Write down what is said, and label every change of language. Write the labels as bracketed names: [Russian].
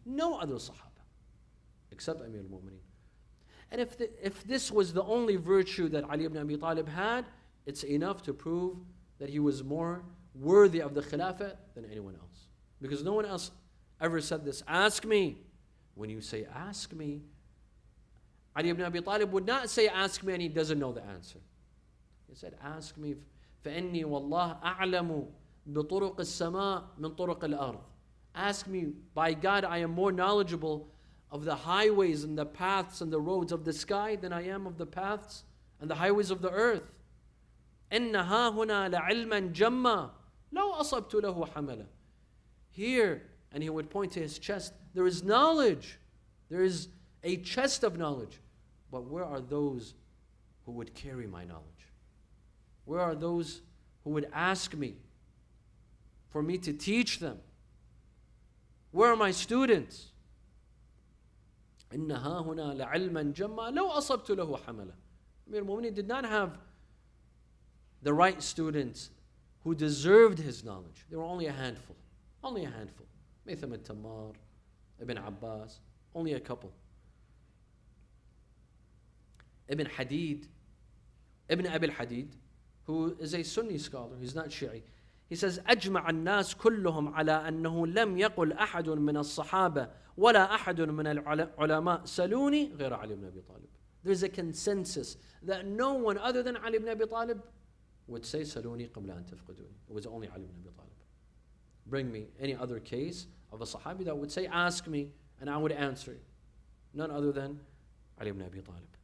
[English] No other Sahaba, except Amir al-Mu'mineen. And if this was the only virtue that Ali ibn Abi Talib had, it's enough to prove that he was more worthy of the Khilafah than anyone else. Because no one else ever said this. Ask me. When you say, ask me, Ali ibn Abi Talib would not say, ask me, and he doesn't know the answer. He said, ask me, [Arabic] فَإِنِّي وَاللَّهِ أَعْلَمُ بِطُرُقِ السَّمَاءِ مِنْ طُرُقِ الْأَرْضِ. [English] Ask me, by God, I am more knowledgeable of the highways and the paths and the roads of the sky than I am of the paths and the highways of the earth. [Arabic] إِنَّ هَا هُنَا لَعِلْمًا جَمًّا لَوْ أَصَبْتُ لَهُ حَمَلًا. [English] Here, and he would point to his chest, there is knowledge. There is a chest of knowledge. But where are those who would carry my knowledge? Where are those who would ask me for me to teach them? Where are my students? [Arabic] إِنَّهَا هُنَا لَعِلْمًا جَمًّا لَوْ أَصَبْتُ لَهُ حَمَلًا. [English] Amir al-Mu'mineen did not have the right students who deserved his knowledge. There were only a handful. Only a handful. Mitham al-Tammar, Ibn Abbas, only a couple. Ibn Hadid, Ibn Abi al-Hadid, who is a Sunni scholar, he's not Shi'i. He says, [Arabic] أجمع الناس كلهم على أنه لم يقل أحد من الصحابة ولا أحد من العلماء سلوني غير علي ibn Abi Talib. [English] There's a consensus that no one other than Ali ibn Abi Talib would say [Arabic] Saluni qabla an tafquduni. [English] It was only Ali ibn Abi Talib. Bring me any other case of a Sahabi that would say, ask me, and I would answer you. None other than Ali ibn Abi Talib.